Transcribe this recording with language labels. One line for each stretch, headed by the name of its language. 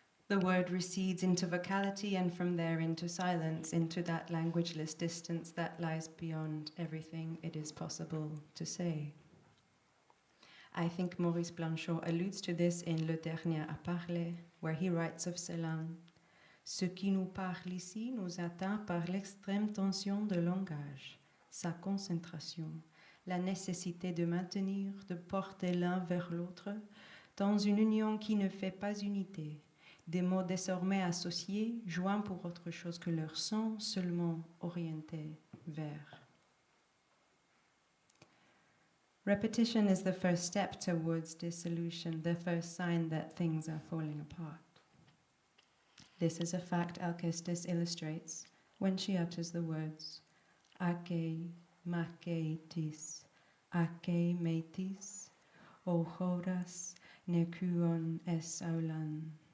English: The word recedes into vocality and from there into silence, into that languageless distance that lies beyond everything it is possible to say. I think Maurice Blanchot alludes to this in Le Dernier à Parler, where he writes of Celan,
French: Ce qui nous parle ici nous atteint par l'extrême tension de langage, sa concentration, la nécessité de maintenir, de porter l'un vers l'autre, dans une union qui ne fait pas unité, des mots désormais associés, joints pour autre chose que leur sens, seulement orientés vers.
English: Repetition is the first step towards dissolution, the first sign that things are falling apart. This is a fact Alkestis illustrates when she utters the words
Greek: Ake makeitis, ake metis, o horas nekuon es aulan.